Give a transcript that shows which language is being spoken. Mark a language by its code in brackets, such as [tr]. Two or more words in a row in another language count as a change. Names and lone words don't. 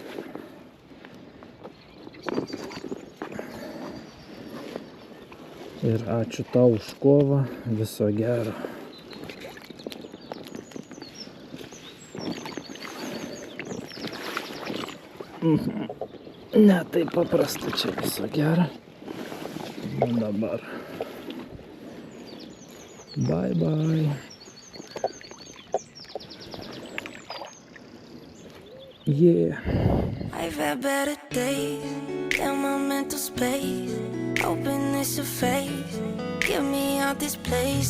[lt] Ir ačiū tau už kovą, viso gero. Ne taip paprasta čia, viso gero. Nu dabar. [en] Bye bye. Yeah. I've had better days than my mental space. Hoping this a phase. Get me out this place.